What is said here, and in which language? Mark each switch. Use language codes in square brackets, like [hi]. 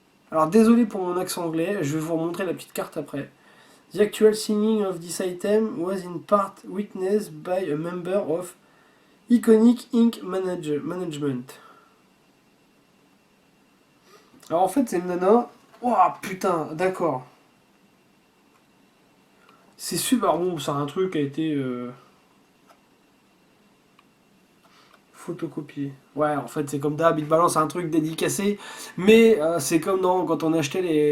[fr] Alors, désolé pour mon accent anglais, je vais vous remontrer la petite carte après. [en] The actual signing of this item was in part witnessed by a member of Iconic Ink Management. [fr] Alors en fait c'est une nana... Ouah putain, d'accord. C'est super bon, c'est un truc qui a été photocopié. Ouais, en fait c'est comme d'hab, il te balance un truc dédicacé, mais c'est comme quand on achetait les...